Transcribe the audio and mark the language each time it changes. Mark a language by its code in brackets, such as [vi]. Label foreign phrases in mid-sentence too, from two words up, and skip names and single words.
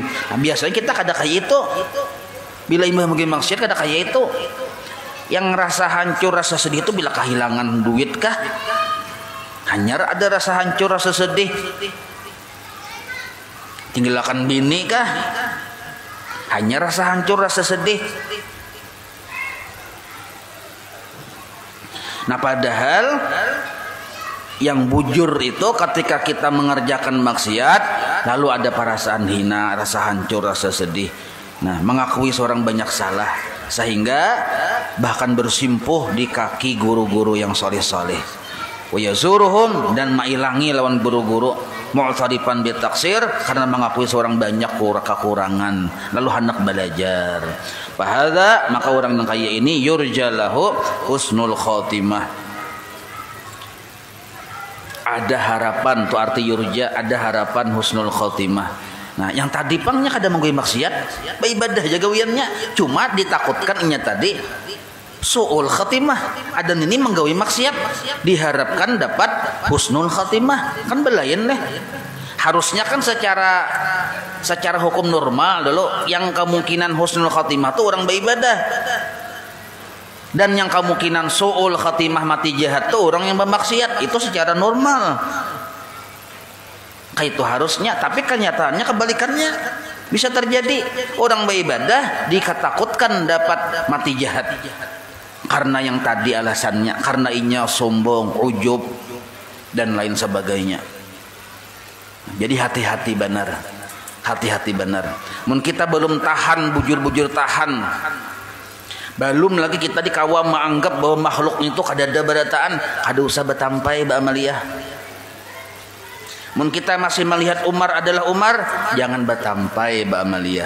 [bjn] Nah, biasanya kita kada kayak itu. Bila imbah menggawe maksiat kada kayak itu. Yang rasa hancur, rasa sedih itu bila kehilangan duit kah? Hanya ada rasa hancur, rasa sedih. Tinggalkan bini kah? Hanya rasa hancur, rasa sedih. Nah, padahal yang bujur itu ketika kita mengerjakan maksiat lalu ada perasaan hina, rasa hancur, rasa sedih. Nah, mengakui seorang banyak salah sehingga bahkan bersimpuh di kaki guru-guru yang soleh-soleh. [ar] Wa yazuruhum, [bjn] dan mailangi lawan guru-guru, [ar] mu'tarifan bitaksir, [bjn] karena mengakui seorang banyak kekurangan lalu hendak belajar. Fahadha, maka orang yang kaya ini [ar] yurjalahu husnul khotimah, [bjn] ada harapan, tuh arti yurja, ada harapan [ar] husnul khotimah. [bjn] Nah, yang tadi pangnya kada menggawe maksiat, beribadah jagawiannya, cuma ditakutkan inya tadi [ar] suul khatimah. [bjn] Adan ini menggawe maksiat diharapkan dapat [ar] husnul khatimah, [bjn] kan belayan deh. Harusnya kan secara hukum normal dulu yang kemungkinan [ar] husnul khatimah [bjn] tuh orang beribadah. Dan yang kemungkinan [ar] suul khatimah [bjn] mati jahat tuh orang yang bermaksiat, itu secara normal. Kayak itu harusnya, tapi kenyataannya kebalikannya. Bisa terjadi orang beribadah dikatakutkan dapat mati jahat. Karena yang tadi alasannya, karena inya sombong, ujub dan lain sebagainya. Jadi hati-hati benar. Hati-hati benar. Mun kita belum tahan, bujur-bujur tahan. Belum lagi kita dikawam menganggap bahwa makhluk itu kadada berataan, kada usah betampai Mbak Amalia. Mun kita masih melihat Umar adalah Umar, jangan betampai Mbak Amalia.